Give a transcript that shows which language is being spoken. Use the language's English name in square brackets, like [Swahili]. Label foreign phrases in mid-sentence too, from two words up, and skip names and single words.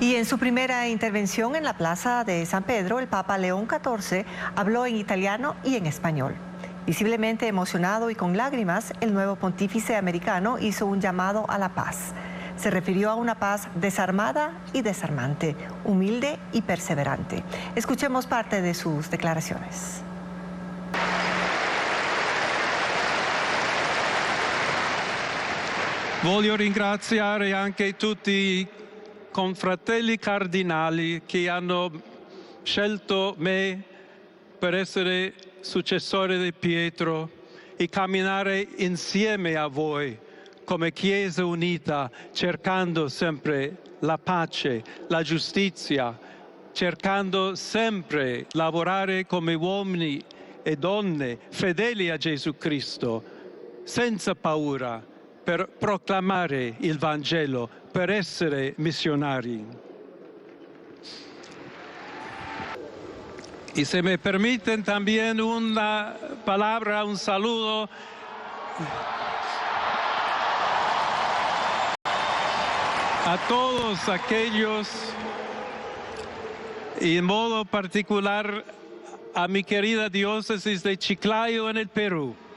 [Spanish] Y en su primera intervención en la Plaza de San Pedro, el Papa León XIV habló en italiano y en español. Visiblemente emocionado y con lágrimas, el nuevo pontífice americano hizo un llamado a la paz. Se refirió a una paz desarmada y desarmante, humilde y perseverante. Escuchemos parte de sus declaraciones. [Italian] Voglio ringraziare anche tutti i confratelli cardinali che hanno scelto me per essere successore di Pietro e camminare insieme a voi come Chiesa unita, cercando sempre la pace, la giustizia, cercando sempre lavorare come uomini e donne fedeli a Gesù Cristo, senza paura, per proclamare il Vangelo, per essere missionari. [Spanish] Y si me permiten también una palabra, un saludo a todos aquellos, y en modo particular a mi querida diócesis de Chiclayo en el Perú.